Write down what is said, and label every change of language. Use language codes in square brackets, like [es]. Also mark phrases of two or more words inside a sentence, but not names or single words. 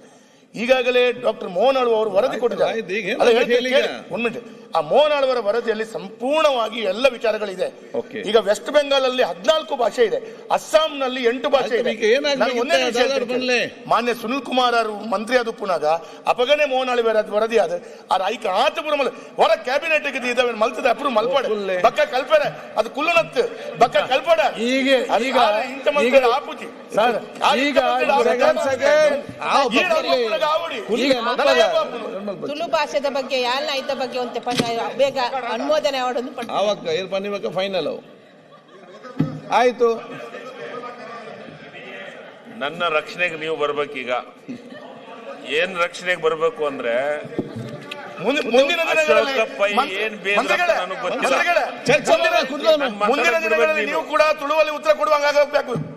[kn] ಈಗಾಗಲೇ ಡಾಕ್ಟರ್ ಮೋಹನ್ ಆಳ್ವ ಅವರು ವರದಿ ಕೊಟ್ಟಿದ್ದಾರೆ. ಒಂದು ಮಿನಿಟ್, ಆ ಮೋಹನ್ ಆಳ್ವರ ವರದಿಯಲ್ಲಿ ಸಂಪೂರ್ಣವಾಗಿ ಎಲ್ಲ ವಿಚಾರಗಳಿದೆ. ಈಗ ವೆಸ್ಟ್ ಬೆಂಗಾಲ್ ಅಲ್ಲಿ 14 ಭಾಷೆ ಇದೆ, ಅಸ್ಸಾಂನಲ್ಲಿ 8 ಭಾಷೆ ಇದೆ. [tcy] ಮಾನ್ಯ ಸುನಿಲ್ ಕುಮಾರ್ ಅವರು ಮಂತ್ರಿ ಆದ ಪುನಃ ಅಪಗನೆ ಮೋಹನ್ ಆಳ್ವರ ವರದಿ ಆದ ಐಕ ಆತಪುರ ಹೊರ ಕ್ಯಾಬಿನೆಟ್ ಮಲ್ತದ ಅಪ್ರೂ ಮಲ್ಪಡ ಬಕ್ಕ ಕಲ್ಪಡ ಅದು ಕುಲ್ಲುನತ್ತು ಬಕ್ಕ ಕಲ್ಪಡ ಆಪುಜಿ ತುಳು ಭಾಷೆದ ಬಗ್ಗೆ ಯಾಲ್ನ ಐತ ಬಗ್ಗೆ ಒಂತೆ ಬೇಗ ಅನುಮೋದನೆ [kn] ಅವಕ್ಕೆ ಫೈನಲ್ ಆಯ್ತು. ನನ್ನ ರಕ್ಷಣೆಗೆ ನೀವು ಬರ್ಬೇಕೀಗ. ಏನ್ ರಕ್ಷಣೆಗೆ ಬರ್ಬೇಕು ಅಂದ್ರೆ ಮುಂದಿನ ದಿನಗಳಲ್ಲಿ ನೀವು ಕೂಡ ತುಳುವಲ್ಲಿ ಉತ್ತರ ಕೊಡುವಂಗಾಗಬೇಕು.